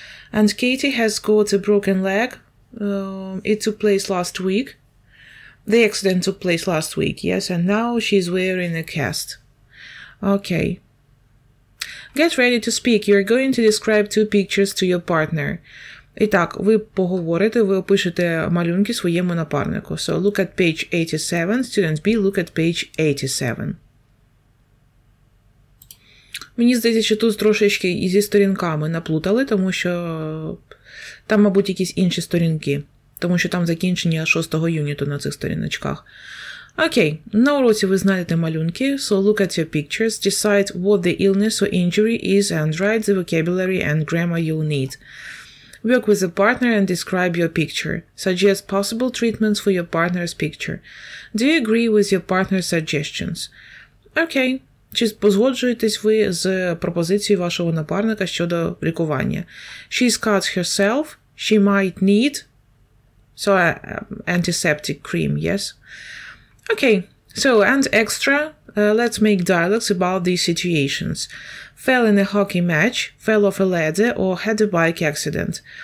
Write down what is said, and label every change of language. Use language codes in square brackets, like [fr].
[en] And Katie has got a broken leg. It took place last week. The accident took place last week, yes, and now she's wearing a cast. Okay. Get ready to speak. You're going to describe 2 pictures to your partner. [uk] І так, ви поговорите, ви опишете малюнки своєму напарнику. [en] So, look at page 87. Student B, look at page 87. [uk] Мені здається, що тут трошечки і зі сторінками наплутали, тому що там, мабуть, якісь інші сторінки. Тому що там закінчення 6-го юніту на цих сторіночках. Окей, на уроці ви знайдете малюнки. [en] So, look at your pictures. Decide what the illness or injury is and write the vocabulary and grammar you'll need. Work with a partner and describe your picture. Suggest possible treatments for your partner's picture. Do you agree with your partner's suggestions? Okay, [uk] Чи погоджуєтесь ви з пропозицією вашого напарника щодо лікування? [en] She's cut herself. She might need antiseptic cream, yes? Okay, so and extra, let's make dialogues about these situations. Fell in a hockey match, fell off a ladder or had a bike accident.